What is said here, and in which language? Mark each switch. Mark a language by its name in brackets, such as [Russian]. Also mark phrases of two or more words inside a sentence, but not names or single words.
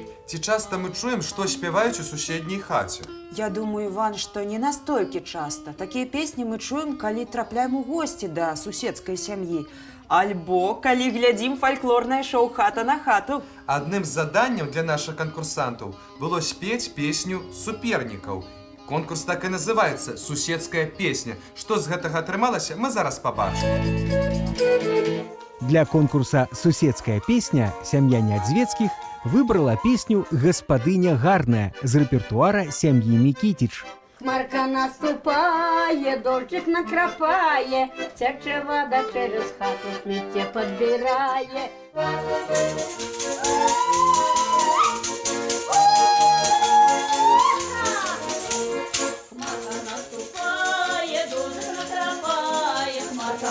[Belarusian] Ці часто мы чуем, што спяваюць у суседняй хаце? Я думаю, Іван, што не настолькі часта. Такія песні мы чуем, калі трапляем у госці да суседскай сям'і. Альбо калі глядзім фальклорнае шоу «Хата на хату». Адным з заданняў для нашых канкурсантаў было спець песню супернікаў. Конкурс так і называецца «Суседская песня». Што з гэтага атрымалася, мы зараз пабачым. Для конкурса «Суседская песня» сям'я Нядзвецкіх выбрала песню «Гаспадыня гарная» з рэпертуара сям'і Мікітіч. [Ukrainian] Хмарка наступає, дощик накрапає, тече вода через хату, сміття підбирає. Хмарка наступає, дощик накрапає, хмарка